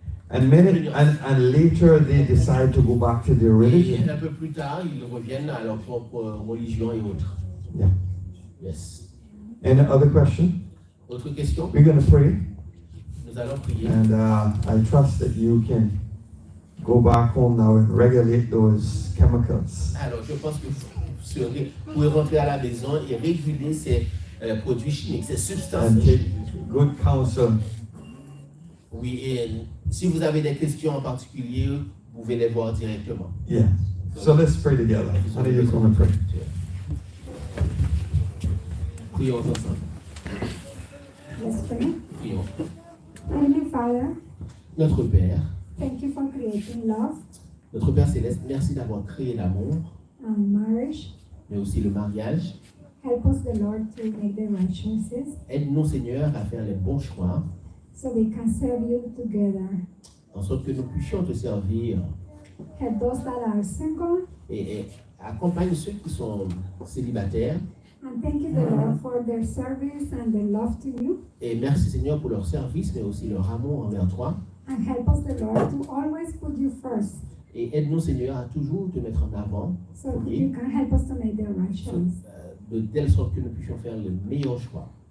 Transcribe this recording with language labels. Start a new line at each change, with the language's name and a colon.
English: And later they decide to go back to their
French: Et
English: religion.
French: un peu plus tard, ils reviennent à leur propre religion et autres.
English: Yeah. Yes. Any other question?
French: Autre question?
English: We're going to pray,
French: Nous allons prier.
English: and I trust that you can go back home now and regulate those chemicals.
French: Alors, je pense que vous pouvez rentrer à la maison et réguler ces produits chimiques, ces substances
English: And take
French: chimiques.
English: good counsel.
French: Oui, et si vous avez des questions en particulier, vous pouvez les voir directement.
English: Yeah. So let's pray together. How do you come and pray?
French: Prions ensemble.
English: Let's pray.
French: Prions.
English: Heavenly Father,
French: Notre Père,
English: thank you for creating love
French: notre Père Céleste, merci d'avoir créé l'amour,
English: and marriage.
French: mais aussi le mariage.
English: Help us, the Lord, to make the right choices
French: Aide-nous, Seigneur, à faire les bons choix,
English: so we can serve you together.
French: en sorte que nous puissions te servir.
English: Help those that are single.
French: Et accompagne ceux qui sont célibataires.
English: And thank you, the Lord, for their service and their love to you.
French: Et merci, Seigneur, pour leur service, mais aussi leur amour envers toi.
English: And help us, the Lord, to always put you first
French: Et aide-nous, Seigneur, à toujours te mettre en avant,
English: so you can help us to make the right choice.
French: de telle sorte que nous puissions faire le meilleur choix.